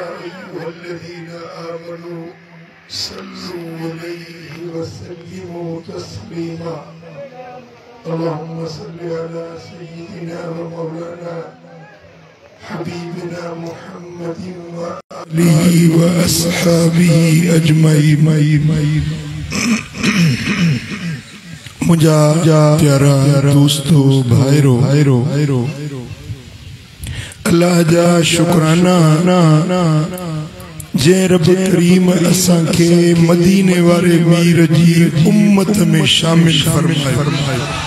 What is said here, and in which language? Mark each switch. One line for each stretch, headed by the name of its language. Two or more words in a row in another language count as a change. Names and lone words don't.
Arabic: أيها الذين آمنوا صلوا عليه وسلموا تسليما اللهم صل على سيدنا ومولانا حبيبنا محمد وآله وأصحابه أجمعين
Sindhi: मुझा प्यारा दोस्तों भाईरो अल्लाह जा शुक्राना जे रब करीम असां के मदीने वाले मीर जी उम्मत में शामिल फरमाए।